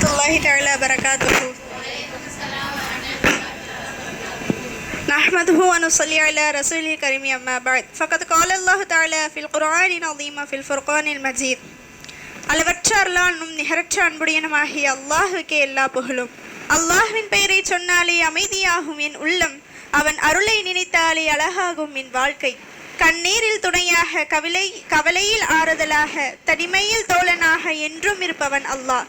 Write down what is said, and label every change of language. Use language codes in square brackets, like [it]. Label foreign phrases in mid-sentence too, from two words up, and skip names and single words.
[ar] الله تعالى وبركاته. نحمده ونصلي على رسوله الكريم أما بعد فقد قال الله تعالى في القرآن العظيم في الفرقان المجيد. [ta] அளவற்ற அருளாளனும் நிகரற்ற அன்புடையனுமாகிய அல்லாஹ்வுக்கே எல்லா புகழும். அல்லாஹ்வின் பெயரை சொன்னாலே அமைதியாகும் என் உள்ளம், அவன் அருளை நினைத்தாலே அழகாகும் என் வாழ்க்கை. கண்ணீரில் துணையாக, கவலையில் ஆறுதலாக, தனிமையில் தோழனாக என்றும் இருப்பவன் அல்லாஹ்.